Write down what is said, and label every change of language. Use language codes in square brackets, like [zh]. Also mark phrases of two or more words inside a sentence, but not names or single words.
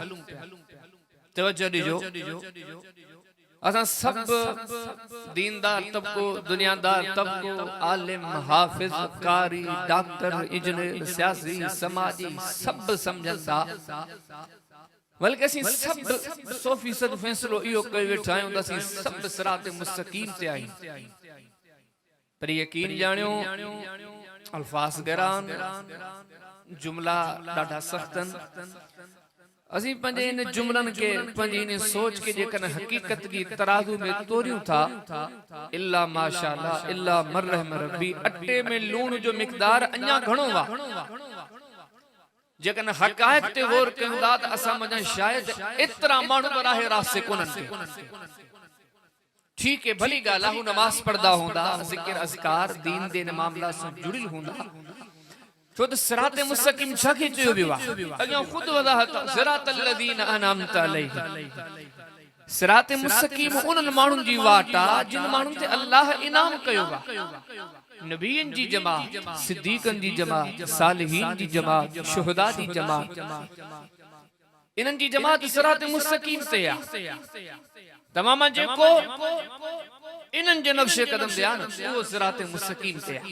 [sd] तवज्जो ॾिजो, असां सभु दीनदार तबको, दुनियादार तबको, आलिम, हाफ़िज़, कारी, डॉक्टर, इंजीनियर, सियासी, समाजी सभु सम्झनि था, बल्कि असीं सभु 100% फ़ैसिलो इहो कयो वेठा आहियूं त असीं सभु सिरात मुस्तक़ीम ते आहियूं। पर यकीन ॼाणियो अल्फाज़ गरान, जुमला ॾाढा सख़्त आहिनि। असीं पंहिंजे इन जुमलनि खे, पंहिंजी इन सोच खे जेकॾहिं हक़ीक़त जी तराज़ू में तोरियूं था, [ar] إلا ما شاء الله إلا من رحم ربي, [sd] अटे में लूण जो मिक़दार अञा घणो आहे। जेकॾहिं हक़ाइक़ ते गौर कयूं था त असां मञा शायदि एतिरा माण्हू राह रास्ते कोन्हनि के। [ur] ٹھیک ہے, [sd] भली ॻाल्हि आहे, हू नमाज़ पढ़दा हूंदा, ज़िक्र अज़कार दीन दे मामला सां जुड़ियल हूंदा, छो त सिरात मुस्तक़ीम छा खे चयो वियो आहे? अॻियां ख़ुदि वज़ाहत [ar] صراط الذين أنعمت عليهم. [sd] सिरात मुस्तक़ीम उन्हनि माण्हुनि जी वाट आहे जिन माण्हुनि ते अल्लाह इनाम कयो आहे। नबीयनि जी जमात, सिद्दीक़नि जी जमात, सालिहीन जी जमात, शुहदा जी जमात, इन्हनि जी जमात सिरात मुस्तक़ीम ते आहे। तमाम जेको इन्हनि जे नक्शे कदम ते आहे न, उहो सिरात मुस्तक़ीम ते आहे।